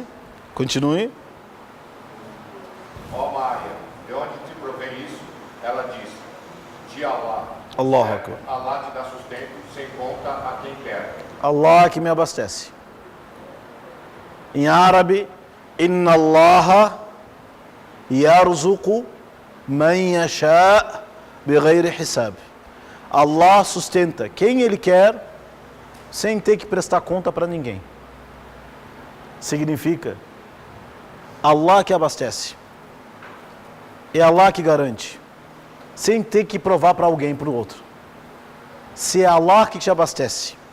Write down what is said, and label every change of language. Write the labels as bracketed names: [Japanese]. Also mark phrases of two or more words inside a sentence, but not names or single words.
[Portuguese] Continue. ó Maria, de onde te provém isso? Ela disse, de Allah. [Arabic] الله أكبر. [Portuguese] Allah te dá sustento sem conta a quem quer. Allah que me abastece. Em árabe, [Arabic] إن الله يرزق من يشاء بغير حساب. [Portuguese] Allah sustenta quem Ele quer sem ter que prestar conta para ninguém. Significa Allah que abastece. É Allah que garante. Sem ter que provar para alguém, para o outro. Se é Allah que te abastece.